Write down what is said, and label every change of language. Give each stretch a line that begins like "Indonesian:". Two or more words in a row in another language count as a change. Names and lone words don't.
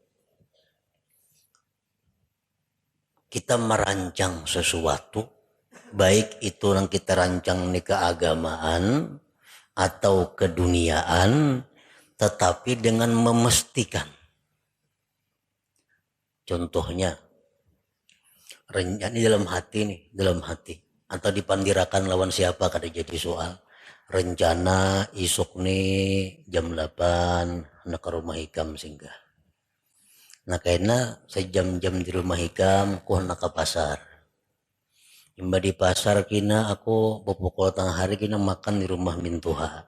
Indonesian: Kita merancang sesuatu, baik itu yang kita rancang di keagamaan atau keduniaan, tetapi dengan memastikan. Contohnya, Ini dalam hati nih, dalam hati.
Banjar: Atau dipandirakan lawan siapa kada jadi soal. Rencana isuk nih jam 8 nak ke rumah Hikam singgah. Nah karena sejam-jam di rumah Hikam ku nak ke pasar. Imba di pasar kina aku pukul tengah hari kina makan di rumah Mintuha.